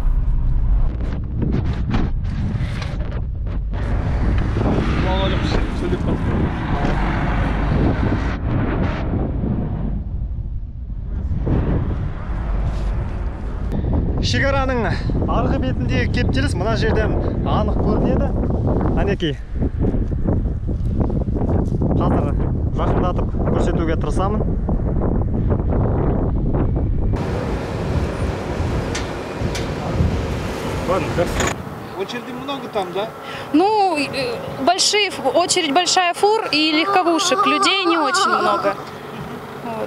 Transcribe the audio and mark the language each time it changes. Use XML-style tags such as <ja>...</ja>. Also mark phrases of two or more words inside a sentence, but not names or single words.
<kk>Шекараның арғы бетіндегі кептеліс мына жерден анық көрінеді. Анекей. Қазір жақындатып көрсетуге тырысамын.</kk> <ru>Очереди много там, да? Ну, очередь большая фур и легковушек. Людей не очень много. Вот.</ru>